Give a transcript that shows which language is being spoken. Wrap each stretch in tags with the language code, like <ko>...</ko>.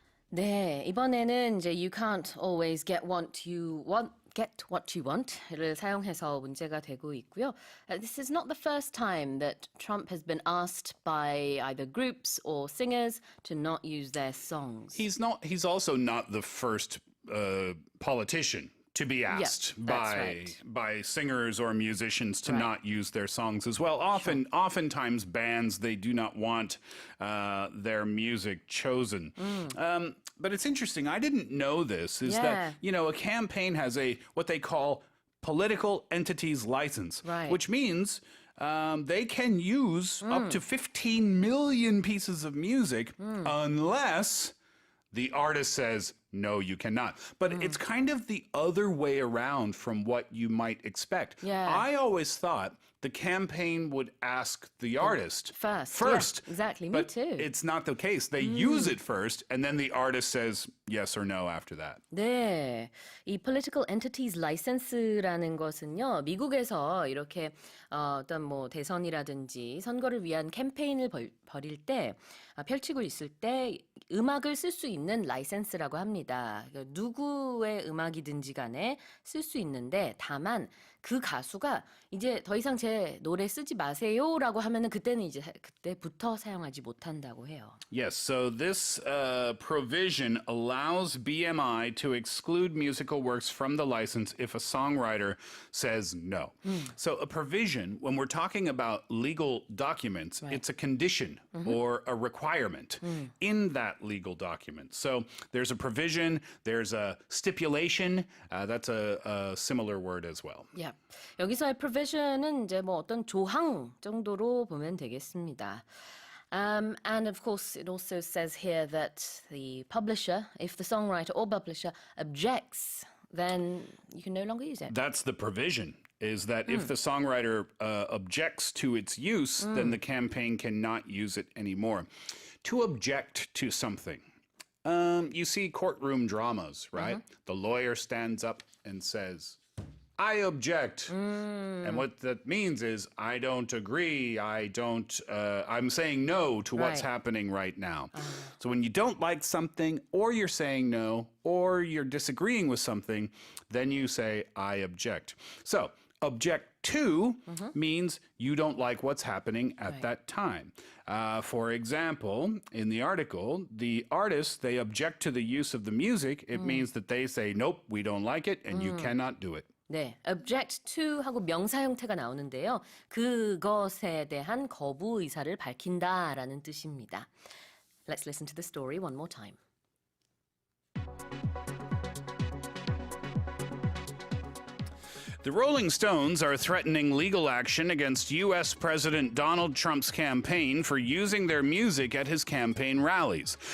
<ko>네, 이번에는 이제 You can't always get what you want를 사용해서 문제가 되고 있고요.</ko> <en>This is not the first time that Trump has been asked by either groups or singers to not use their songs. He's also not the first politician to be asked by singers or musicians to not use their songs as well. Oftentimes bands, they do not want their music chosen. But it's interesting. I didn't know this. That a campaign has what they call political entities license, which means they can use up to 15 million pieces of music unless the artist says, no, you cannot. But it's kind of the other way around from what you might expect. Yeah. I always thought the campaign would ask the artist first. Yeah, exactly, but me too. It's not the case. They use it first, and then the artist says yes or no after that.</en> <ko>네, 이 political entities license라는 것은요, 미국에서 이렇게 어떤 뭐 대선이라든지 선거를 위한 캠페인을 벌일 때 펼치고 있을 때 음악을 쓸 수 있는 라이센스라고 합니다. 그러니까 누구의 음악이든지 간에 쓸 수 있는데 다만 그 가수가 이제 더 이상 제 노래 쓰지 마세요라고 하면은 그때부터 사용하지 못한다고 해요.</ko> <en>Yes, so this provision allows BMI to exclude musical works from the license if a songwriter says no. So a provision, when we're talking about legal documents, it's a condition or a requirement in that legal document. So there's a provision, there's a stipulation, that's a similar word as well. Yeah.</en> <ko>여기서의 provision은 이제 뭐 어떤 조항 정도로 보면 되겠습니다.</ko> <en>And of course, it also says here that the publisher, if the songwriter or publisher objects, then you can no longer use it. That's the provision, is that if the songwriter objects to its use, then the campaign cannot use it anymore. To object to something. You see courtroom dramas, right? The lawyer stands up and says, I object. And what that means is I don't agree. I'm saying no to what's happening right now. So when you don't like something, or you're saying no, or you're disagreeing with something, then you say, I object. So Object to means you don't like what's happening at Right. that time. For example, in the article, the artists, they object to the use of the music. It means that they say, nope, we don't like it, and you cannot do it.</en> <ko>네, object to 하고 명사 형태가 나오는데요. 그것에 대한 거부 의사를 밝힌다라는 뜻입니다.</ko> <en>Let's listen to the story one more time. The Rolling Stones are threatening legal action against U.S. President Donald Trump's campaign for using their music at his campaign rallies.</en>